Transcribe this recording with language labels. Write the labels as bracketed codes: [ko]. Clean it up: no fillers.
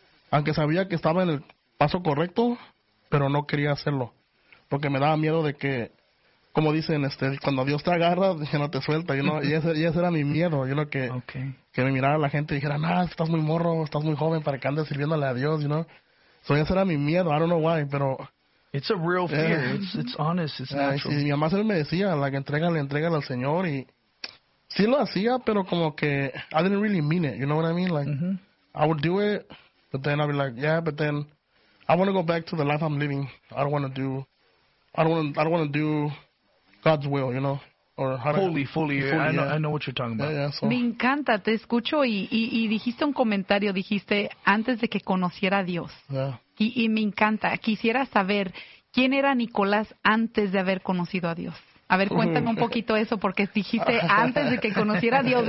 [es] aunque sabía que estaba en el paso correcto, pero no quería hacerlo, porque me daba miedo de que, como dicen, cuando Dios te agarra, ya no te suelta, you know, y ese era mi miedo, you know, que me mirara la gente y dijera, nah, estás muy morro, estás muy joven para que andes sirviéndole a Dios, you know, so ese era mi miedo, I don't know why, pero... [en] It's a real fear. Yeah. It's honest. It's natural. [es] Y mi mamá siempre me decía, like, entrégale al Señor. [en] Y sí lo hacía, pero como que I didn't really mean it. You know what I mean? Like, mm-hmm. I would do it, but then I'd be like, yeah, but then I want to go back to the life I'm living. I don't want to do God's will, you know? I know what you're talking about. Yeah, [es] me encanta, te escucho y dijiste un comentario, dijiste antes de que conociera a Dios. [en] Yeah. [es] Y me encanta, quisiera saber quién era Nicolás antes de haber conocido a Dios. A ver, cuéntame un poquito eso, porque dijiste antes de que conociera a Dios.